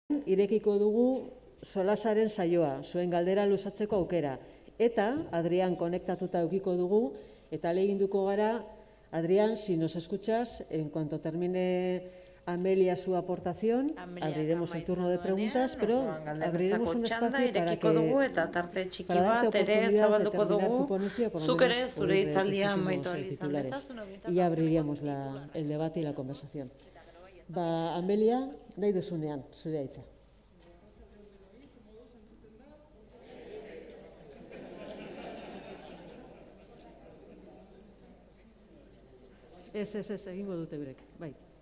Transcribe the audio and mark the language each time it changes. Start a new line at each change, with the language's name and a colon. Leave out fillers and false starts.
Basque: irekiko dugu solasaren saioa, zuen galdera luzatzeko aukera. Eta Adrián konektatuta eukiko dugu, eta lehinduko gara,
Spanish: Adrián, si nos escuchas, en cuanto termine Amelia su aportación, abriremos el turno de preguntas, pero abriremos un espacio para que
Basque: dugu eta tarte txiki bat ere zabalduko dugu. Zuk ere zure hitzaldia amaitu ahal izan dezazun.
Spanish: Y ya abriríamos el debate y la conversación.
Basque: Amelia, nahi duzunean, zure hitza. Ez, egingo dute birek, bai.